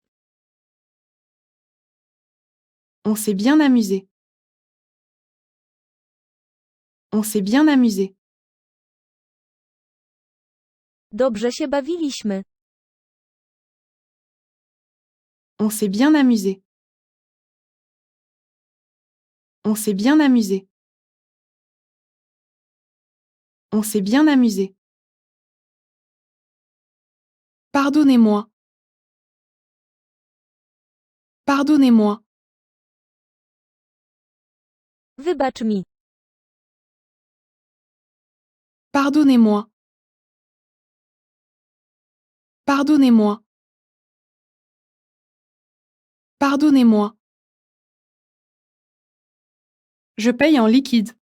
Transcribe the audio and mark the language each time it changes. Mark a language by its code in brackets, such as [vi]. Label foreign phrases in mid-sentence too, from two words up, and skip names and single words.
[fr] On s'est bien amusé. On s'est bien amusé. [pl] Dobrze się bawiliśmy. [fr] On s'est bien amusé. On s'est bien amusé. On s'est bien amusé. Pardonnez-moi. Pardonnez-moi. [pl] Wybacz mi. [fr] Pardonnez-moi. Pardonnez-moi. Pardonnez-moi. Je paye en liquide.